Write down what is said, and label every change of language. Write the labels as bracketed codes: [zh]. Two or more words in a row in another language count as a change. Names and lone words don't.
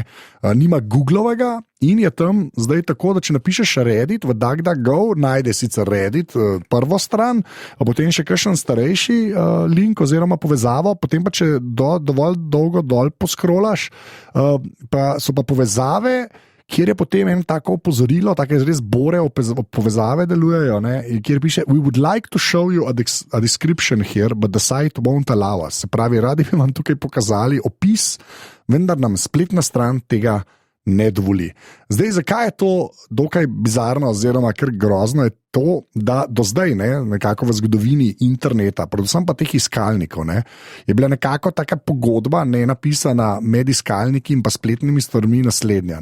[sl] Nima Googlovega in je tam zdaj tako, da če napišeš Reddit v DuckDuckGo, najde sicer Reddit prvo stran, a potem še kakšen starejši link oziroma povezavo, potem pa če dovolj dolgo dol poskrolaš, pa so pa povezave, kjer je potem en tako opozorilo, take res bore povezave delujejo, ne, kjer piše [en] "We would like to show you a description here, but the site won't allow us." [sl] Se pravi, radi bi vam tukaj pokazali opis, vendar nam spletna stran tega ne dovoli. Zdaj, zakaj je to dokaj bizarno oziroma kar grozno, je to, da do zdaj, nekako v zgodovini interneta, predvsem pa teh iskalnikov, je bila nekako taka pogodba, napisana med iskalniki in pa spletnimi stvarmi naslednja.